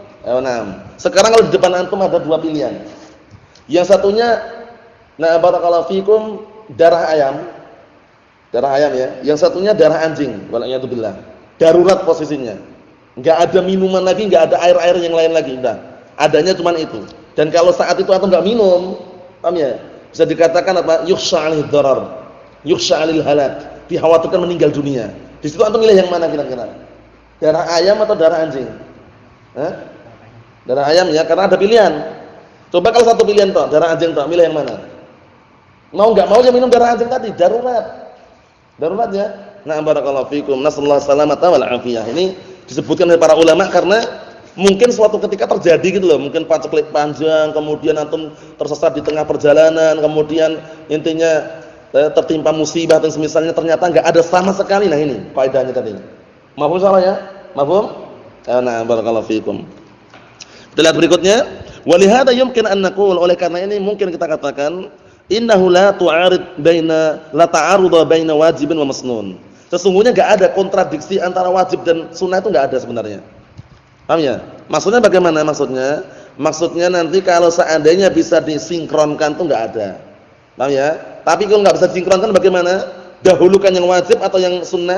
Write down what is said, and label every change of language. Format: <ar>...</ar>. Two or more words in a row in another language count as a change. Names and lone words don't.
<id>Nah, sekarang kalau di depan antum ada 2 pilihan. Yang satunya</id> <ar>بارك الله فيكم</ar> <id>darah ayam. Darah ayam ya. Yang satunya darah anjing, wala'iyatubillah. Darurat posisinya. Enggak ada minuman lagi, enggak ada air-air yang lain lagi, udah. Adanya cuman itu. Dan kalau saat itu antum enggak minum, paham ya? Bisa dikatakan apa?</id> <ar>يخشى عليه ضرر يخشى على الهلاك,</ar> <id>dikhawatirkan meninggal dunia. Di situ antum milih yang mana kira-kira? Darah ayam atau darah anjing? Darah ayam ya, karena ada pilihan. Coba kalau satu pilihan toh, darah anjing toh, milih yang mana? Mau enggak mau ya minum darah anjing tadi, darurat. Darurat ya. Nah,</id> <ar>بارك الله فيكم. نسأل الله السلامة والعافية.</ar> <id>Ini disebutkan oleh para ulama karena mungkin suatu ketika terjadi gitu loh, mungkin paceklik panjang, kemudian antum tersesat di tengah perjalanan, kemudian intinya tertimpa musibah dan semisalnya, ternyata enggak ada sama sekali. Nah, ini kaidahnya tadi. Mafhum salah ya? Mafhum? Nah,</id> <ar>بارك الله فيكم.</ar> <id>Kita lihat berikutnya,</id> <ar>ولهذا يمكن أن نقول,</ar> <id>oleh karena ini mungkin kita katakan</id> <ar>إنه لا تعارض بين لا تعارض بين واجب ومسنون.</ar> <id>Sesungguhnya enggak ada kontradiksi antara wajib dan sunnah, itu enggak ada sebenarnya. Paham ya? Maksudnya bagaimana maksudnya? Maksudnya nanti kalau seandainya bisa disinkronkan itu enggak ada. Paham ya? Tapi kalau enggak bisa disinkronkan bagaimana? Dahulukan yang wajib atau yang sunnah?</id>